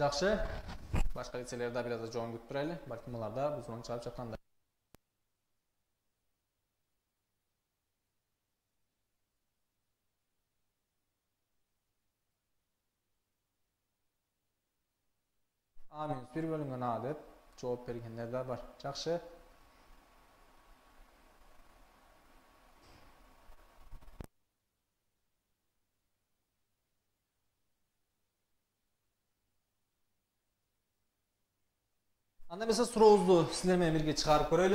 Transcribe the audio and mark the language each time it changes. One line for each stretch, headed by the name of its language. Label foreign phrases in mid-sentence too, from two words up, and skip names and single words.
Kyrgyz: Жакшы. Башка лицейлер да бир аз жооң күтүп турайлы. Балким алар да бул суроону чыгарып жатканда. A minus 1 bölüngön A деп жооп бергендер да бар. Жакшы. Анда эмесе сурообузду силер менен бирге чыгарып көрөлү.